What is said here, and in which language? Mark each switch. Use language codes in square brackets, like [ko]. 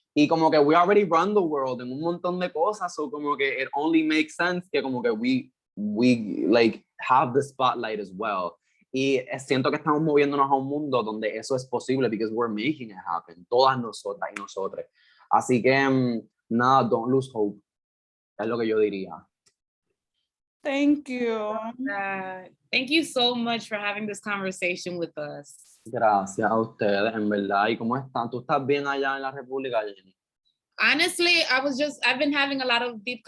[es] Y como que [en] we already run the world [es] en un montón de cosas, [en] so [es] como que [en] it only makes sense [es] que como que [en] we like have the spotlight as well. [es] Y siento que estamos moviéndonos a un mundo donde eso es posible [en] because we're making it happen, [es] todas nosotras y nosotros. Así que nada, [en] don't lose hope, [es] es lo que yo diría. [en] Thank you. Thank you so much for having this conversation with us. [es] Gracias a ustedes, en verdad. ¿Y cómo están? ¿Tú estás bien allá en la República, Jenni? [en] Honestly, I've been having a lot of deep